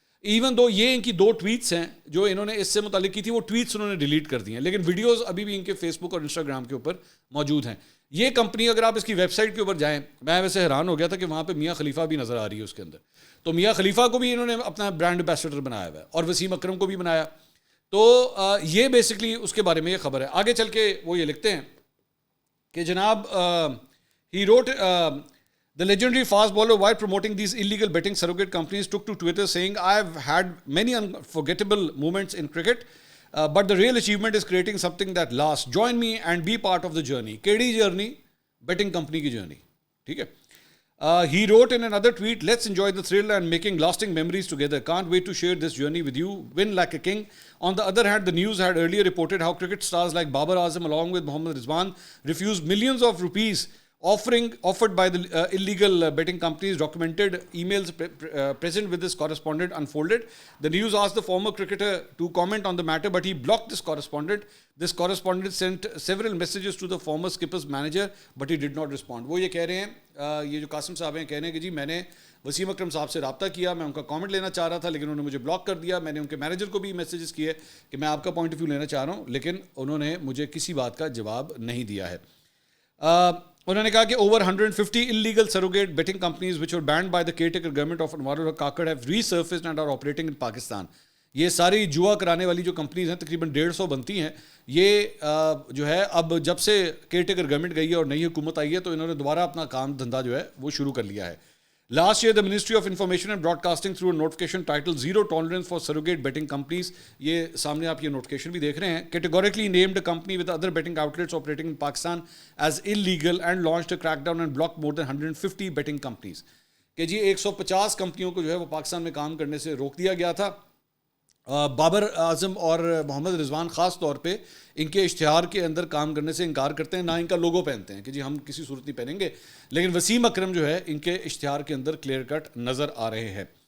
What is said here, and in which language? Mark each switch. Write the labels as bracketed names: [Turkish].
[Urdu] Even though یہ ان کی 2 tweets ہیں جو انہوں نے اس سے متعلق کی تھی, وہ ٹویٹس انہوں نے ڈیلیٹ کر دی ہیں, لیکن ویڈیوز ابھی بھی ان کے فیس بک اور انسٹاگرام کے اوپر موجود ہیں. یہ کمپنی اگر آپ اس کی ویب سائٹ کے اوپر جائیں, میں ویسے حیران ہو گیا تھا کہ وہاں پہ میاں خلیفہ بھی نظر آ رہی ہے اس کے اندر. تو میاں خلیفہ کو بھی انہوں نے اپنا برانڈ ایمبیسڈر بنایا ہوا ہے, اور وسیم اکرم کو بھی بنایا. تو یہ بیسکلی اس کے بارے میں یہ خبر ہے. آگے چل کے وہ یہ لکھتے ہیں کہ جناب he wrote [English] the legendary fast bowler, while promoting these illegal betting surrogate companies, took to Twitter saying, I have had many unforgettable moments in cricket, but the real achievement is creating something that lasts. Join me and be part of the journey. Kedi journey? Betting company کی journey. [Urdu] ٹھیک ہے. [English] He wrote in another tweet, "Let's enjoy the thrill and making lasting memories together. Can't wait to share this journey with you. Win like a king." On the other hand, the news had earlier reported how cricket stars like Babar Azam along with Mohammad Rizwan refused millions of rupees offered by the illegal betting companies. Documented emails present with this correspondent unfolded. The news asked the former cricketer to comment on the matter, but he blocked this correspondent. This correspondent sent several messages to the former skipper's manager, but he did not respond. [Urdu] وہ یہ کہہ رہے ہیں, یہ جو قاسم صاحب ہیں کہہ رہے ہیں کہ جی میں نے وسیم اکرم صاحب سے رابطہ کیا, میں ان کا کامنٹ لینا چاہ رہا تھا لیکن انہوں نے مجھے بلاک کر دیا. میں نے ان کے مینیجر کو بھی میسیجز کیے کہ میں آپ کا پوائنٹ آف ویو لینا چاہ رہا ہوں, لیکن انہوں نے مجھے کسی بات کا جواب نہیں دیا ہے. انہوں نے کہا کہ [English] over 150 illegal surrogate betting companies which were banned by the caretaker government of Anwarul Haque Kakad have resurfaced and are operating in Pakistan. [Urdu] یہ ساری جوا کرانے والی جو کمپنیز ہیں تقریباً 150 بنتی ہیں, یہ جو ہے اب جب سے کیئر ٹیکر گورنمنٹ گئی ہے اور نئی حکومت آئی ہے تو انہوں نے دوبارہ اپنا کام دھندا جو ہے وہ شروع کر لیا ہے. [English] Last year, the Ministry of Information and Broadcasting through a notification titled Zero Tolerance for Surrogate Betting Companies, [Urdu] یہ سامنے آپ یہ نوٹیفکیشن بھی دیکھ رہے ہیں, [English] categorically named a company with other betting outlets operating in Pakistan as illegal and launched a crackdown and blocked more than 150 betting companies. [Urdu] کہ جی 150 کمپنیوں کو جو ہے وہ پاکستان میں کام کرنے سے روک دیا گیا تھا. بابر اعظم اور محمد رضوان خاص طور پہ ان کے اشتہار کے اندر کام کرنے سے انکار کرتے ہیں, نہ ان کا لوگو پہنتے ہیں کہ جی ہم کسی صورت نہیں پہنیں گے, لیکن وسیم اکرم جو ہے ان کے اشتہار کے اندر کلیئر کٹ نظر آ رہے ہیں.